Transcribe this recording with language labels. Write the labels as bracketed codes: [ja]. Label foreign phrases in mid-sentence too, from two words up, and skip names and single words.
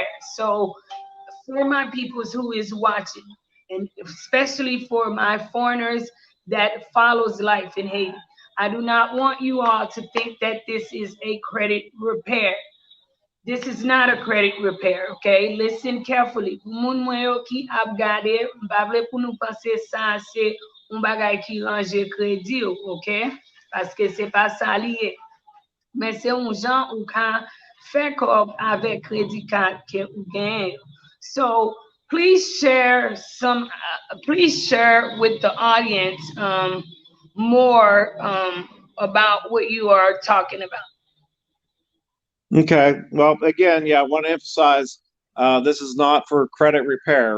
[en] So for my peoples who is watching, and especially for my foreigners that follows life in Haiti, I do not want you all to think that this is a credit repair. This is not a credit repair, okay? Listen carefully. [ht] Moun mwen yo ki ap gade, mbavle pou nou panse sa se un bagay ki range kredi ou, ok? Paske se pa sa liye. Men se un jan ou ka fe kob avek kredi kad ke ou gen. [en] So please share with the audience more about what you are talking about. Okay. Well, again, yeah, I want to emphasize this is not for credit repair.